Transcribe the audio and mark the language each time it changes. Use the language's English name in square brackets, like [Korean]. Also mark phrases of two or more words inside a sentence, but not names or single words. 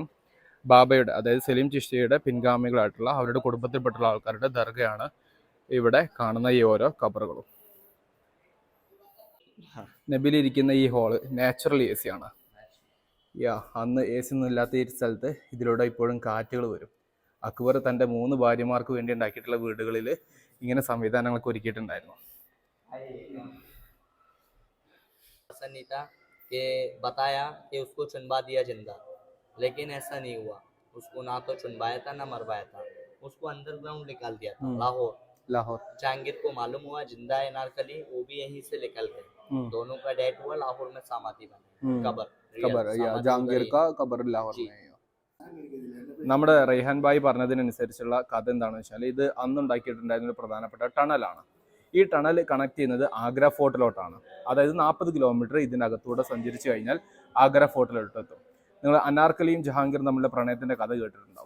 [Malayalam] ബാബയുടെ, അതായത് സലീം ചിശ്തിയുടെ പിൻഗാമികളായിട്ടുള്ള അവരുടെ കുടുംബത്തിൽപ്പെട്ടുള്ള ആൾക്കാരുടെ ദർഗയാണ് ഇവിടെ കാണുന്ന ഈ ഓരോ ഖബറുകളും. നബിലിരിക്കുന്ന ഈ ഹോള് [English] natural AC [Malayalam] ആണ്. അന്ന് AC ഒന്നും ഇല്ലാത്ത ഈ സ്ഥലത്ത് ഇതിലൂടെ ഇപ്പോഴും കാറ്റുകൾ വരും. അക്ബർ തൻ്റെ 3 ഭാര്യമാർക്ക് വേണ്ടി ഉണ്ടാക്കിയിട്ടുള്ള വീടുകളിൽ ഇങ്ങനെ സംവിധാനങ്ങളൊക്കെ ഒരുക്കിയിട്ടുണ്ടായിരുന്നു. [Hindi] कि बताया कि उसको चुनवा दिया जिंदा, लेकिन ऐसा नहीं हुआ. उसको ना तो चुनवाया था ना मरवाया था, उसको अंडरग्राउंड निकाल दिया था. लाहौर जहांगीर को मालूम हुआ जिंदा है नारकली, वो भी यहीं से निकल गए. दोनों का डेथ हुआ लाहौर में समाधि बनी, कबर ജഹാംഗീർ का कबर लाहौर में. [Malayalam] നമ്മുടെ റെയ്ഹാൻ ഭായി പറഞ്ഞതിനനുസരിച്ചുള്ള കഥ എന്താണെന്ന് വെച്ചാൽ, ഇത് അന്നുണ്ടാക്കിയിട്ടുണ്ടായിരുന്ന ഒരു പ്രധാനപ്പെട്ട ടണലാണ്. ഈ ടണൽ കണക്ട് ചെയ്യുന്നത് ആഗ്ര ഫോർട്ടിലോട്ടാണ്. അതായത് 40 കിലോമീറ്റർ ഇതിനകത്തൂടെ സഞ്ചരിച്ചു കഴിഞ്ഞാൽ ആഗ്ര ഫോർട്ടിലോട്ടെത്തും. നിങ്ങൾ അനാർക്കലിയും ജഹാംഗീറും തമ്മിലുള്ള പ്രണയത്തിന്റെ കഥ കേട്ടിട്ടുണ്ടാവും.